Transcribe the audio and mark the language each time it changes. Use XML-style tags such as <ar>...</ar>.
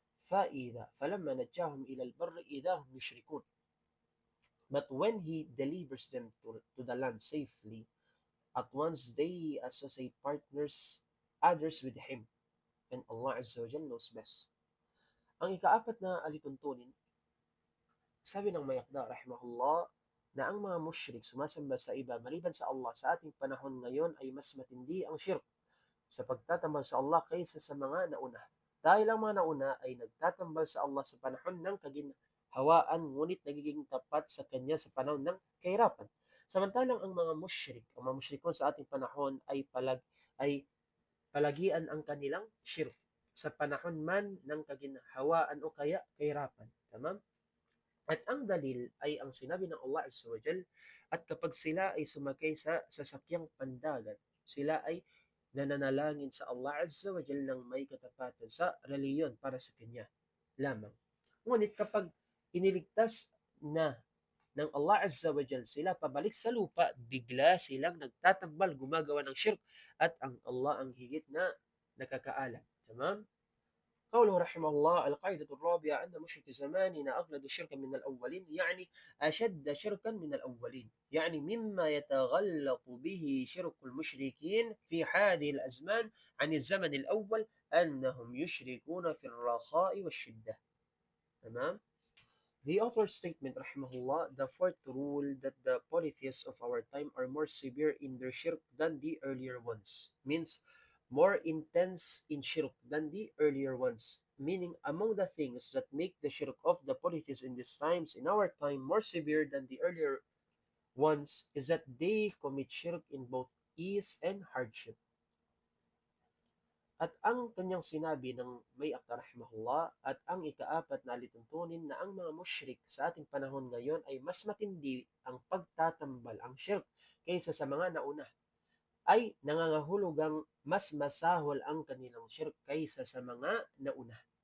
<ar>فلما نجاهم إلى البر إذا هم يشركون.</ar> <en>But when He delivers them to the land safely, at once they associate others with Him, and Allah Azza wa Jal knows best.</en> <tl>Ang ikaapat na alituntunin, sabi ng Mayakda rahimahullah, na ang mga mushrik sumasamba sa iba maliban sa Allah sa ating panahon ngayon ay mas matindi ang shirk sa pagtatambal sa Allah kaysa sa mga nauna. Dahil ang mga nauna ay nagtatambal sa Allah sa panahon ng kaginhawaan, ngunit nagiging tapat sa Kanya sa panahon ng kahirapan. Samantalang ang mga mushrikon sa ating panahon ay palagian ang kanilang shirk sa panahon man ng kaginhawaan o kaya kahirapan. Tama? At ang dalil ay ang sinabi ng Allah Azza wa Jal, at kapag sila ay sumakay sa sasakyang pandagat, sila ay nananalangin sa Allah Azza wa Jal ng may katapatan sa reliyon para sa Kanya lamang. Ngunit kapag iniligtas na ng Allah Azza wa Jal sila pabalik sa lupa, bigla silang nagtatambal, gumagawa ng shirk, at ang Allah ang higit na nakakaalam.</tl> <ar>Tamam? قوله رحمه الله: القاعدة الرابعة أن مشرك زماننا أغلظ شركا من الأولين، يعني أشد شركا من الأولين، يعني مما يتغلط به شرك المشركين في هذه الأزمان عن الزمن الأول أنهم يشركون في الرخاء والشدة.</ar> <en>تمام؟ The author's statement, rahimahullah, the fourth rule that the polytheists of our time are more severe in their shirk than the earlier ones, means more intense in shirk than the earlier ones, meaning among the things that make the shirk of the polytheists in these times, in our time, more severe than the earlier ones is that they commit shirk in both ease and hardship.</en> <tl>At ang kanyang sinabi ng may akda rahimahullah, at ang ikaapat na alituntunin na ang mga mushrik sa ating panahon ngayon ay mas matindi ang pagtatambal, ang shirk, kaysa sa mga nauna, ay nangangahulugang mas masahol ang kanilang shirk kaysa sa mga nauna.</tl>